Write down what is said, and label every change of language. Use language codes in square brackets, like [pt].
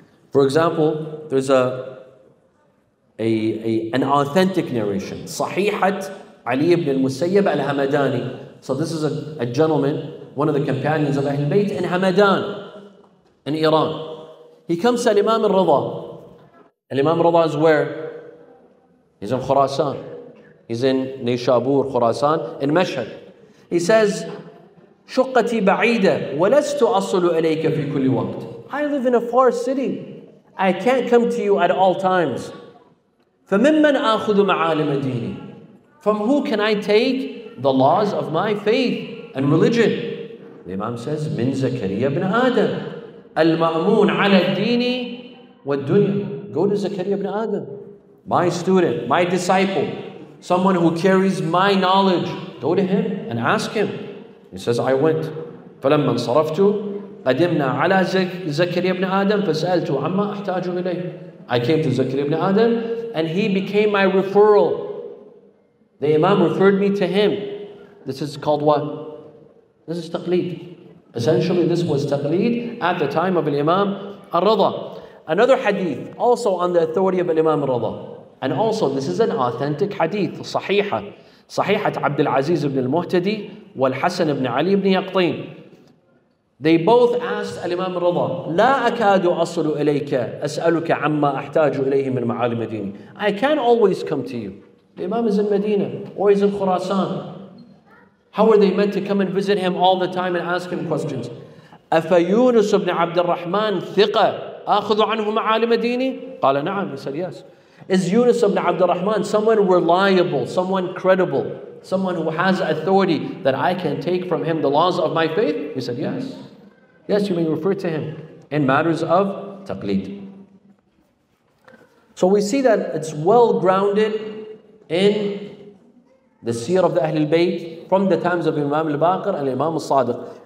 [en] For example, there's an authentic narration, Sahihat Ali ibn al-Musayyab al-Hamadani. So this is a gentleman, one of the companions of Ahlul Bayt in Hamadan, in Iran. He comes to Imam al-Rida. Imam al-Rida is where? He's in Khurasan. He's in Nishabur, Khurasan, in Mashhad. He says, [ar] شقتي بعيدة ولست أصل إليك في كل وقت. [en] I live in a far city. I can't come to you at all times. [ar] فممن آخذ معالم ديني. [en] From who can I take the laws of my faith and religion? The Imam says, [ar] Min Zakaria ibn Adam. Al-Ma'mun ala ad-dini wad-dunya. [en] Go to Zakaria ibn Adam, my student, my disciple, someone who carries my knowledge. Go to him and ask him. He says, I went. [ar] فَلَمَّا انصَرَفْتُ قَدِمْنَا عَلَى زَكَرِيَّا ibn Adam فَسَأَلْتُ عَمَّا أَحْتَاجُ إِلَيْهِ. [en] I came to Zakaria ibn Adam and he became my referral. The Imam referred me to him. This is called what? This is taqleed. Essentially, this was taqleed at the time of Imam Al-Rida. Another hadith, also on the authority of Imam Al-Rida. And also, this is an authentic hadith, صحيحة. [ar] صحيحة عبد العزيز ibn al-Muhtadi والحسن ibn Ali ibn Yaqtin. [en] They both asked Imam Al-Rida, [ar] لا أكاد أصل إليك أسألك عما أحتاج إليه من معالم ديني. [en] I can't always come to you. The Imam is in Medina or he's in Khurasan. How are they meant to come and visit him all the time and ask him questions? [ar] أفيونس بن عبد الرحمن ثقة آخذ عنه معالم ديني؟ قال نعم. [en] He said yes. Is Yunus ibn Abd al-Rahman someone reliable, someone credible, someone who has authority that I can take from him the laws of my faith? He said yes. Yes, you may refer to him in matters of taqleed. So we see that it's well grounded in the seer of the Ahlalbait from the times of Imam al-Baqir and Imam al-Sadiq.